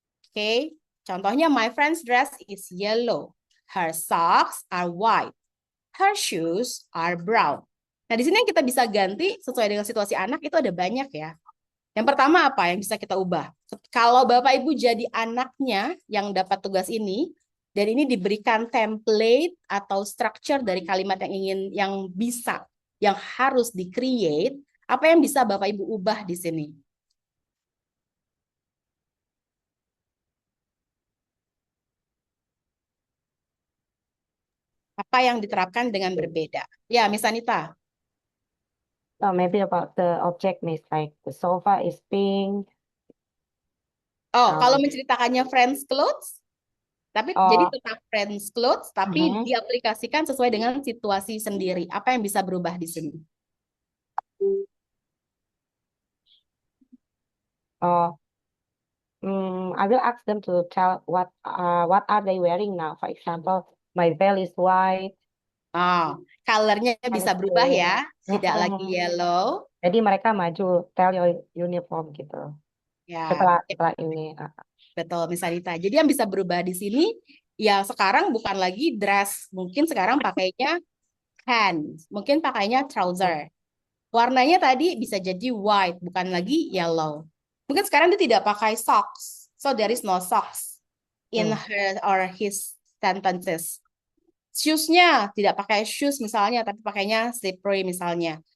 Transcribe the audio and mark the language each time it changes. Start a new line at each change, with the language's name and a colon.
Indonesian: Oke, contohnya
English: my friend's dress is yellow. Her socks are white. Her shoes are brown.
Indonesian: Nah, di sini yang kita bisa ganti sesuai dengan situasi anak itu ada banyak ya. Yang pertama apa yang bisa kita ubah? Kalau Bapak Ibu jadi anaknya yang dapat tugas ini, dan ini diberikan template atau structure dari kalimat yang harus di-create, apa yang bisa Bapak Ibu ubah di sini? Apa yang diterapkan dengan berbeda? Ya, Miss Anita.
English: Maybe about the object, Miss, like the sofa is pink.
Indonesian: Oh, kalau menceritakannya friends clothes, tapi jadi tetap friends clothes, tapi diaplikasikan sesuai dengan situasi sendiri. Apa yang bisa berubah di sini?
English: I will ask them to tell what are they wearing now. For example, my veil is white.
Indonesian: Colornya bisa berubah ya, tidak lagi yellow. Jadi mereka maju,
English: tell your uniform
Indonesian: gitu. Ya. Setelah ini. Betul, Miss Anita. Jadi yang bisa berubah di sini, ya sekarang bukan lagi dress. Mungkin sekarang pakainya pants. Mungkin pakainya trouser. Warnanya tadi bisa jadi white, bukan lagi yellow. Mungkin sekarang dia tidak pakai socks.
English: So there is no socks in her or his sentences.
Indonesian: Shoes-nya tidak pakai shoes misalnya, tapi pakainya slippery misalnya.